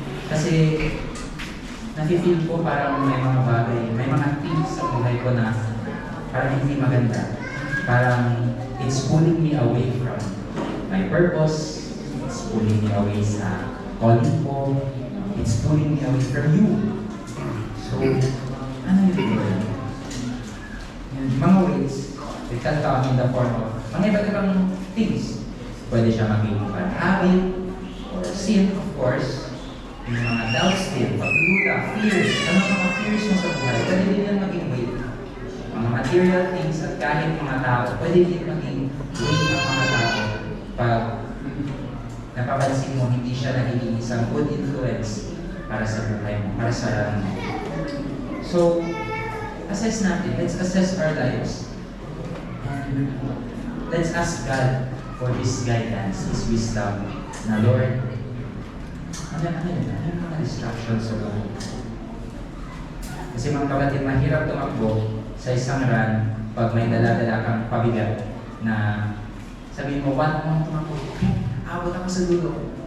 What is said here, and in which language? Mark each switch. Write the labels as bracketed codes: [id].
[tl] Kasi nafe-feel ko parang may mga bagay, may mga things sa buhay ko na parang hindi maganda. [en] Parang it's pulling me away from my purpose, it's pulling me away [tl] sa calling ko, [en] it's pulling me away from you. So, [tl] ano yung [en] Lord? Yung mga ways, it can come in the form of [tl] mga iba't ibang [en] things. [tl] Pwede siya maging [en] bad habit, or sin, of course. [tl] Yung mga doubts din, pagduda, fears. Ano mga fears mo sa buhay? Pwede din yan maging weight. Mga material things at kahit mga tao, pwede din maging weight ng mga tao. Pag napapansin mo, hindi siya nagiging isang [en] good influence [tl] para sa buhay mo, para sa alam mo. [en] So, assess natin. Let's assess our lives. And let's ask God for His guidance, His wisdom. [tl] Na Lord, ano yung mga distractions sa buhay? Kasi mga kapatid, mahirap tumakbo sa isang run pag may dala-dala kang pabigat na sabihin mo, want mo tumakbo, abot ako sa dulo.